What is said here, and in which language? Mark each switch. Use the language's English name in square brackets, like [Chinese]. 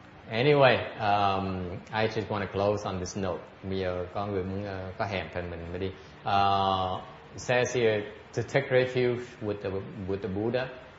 [English] Anyway, I just want to close on this note. [Vietnamese] Bây giờ có người muốn có hẹn thì mình mới đi. [English] It says here to take refuge with the Buddha.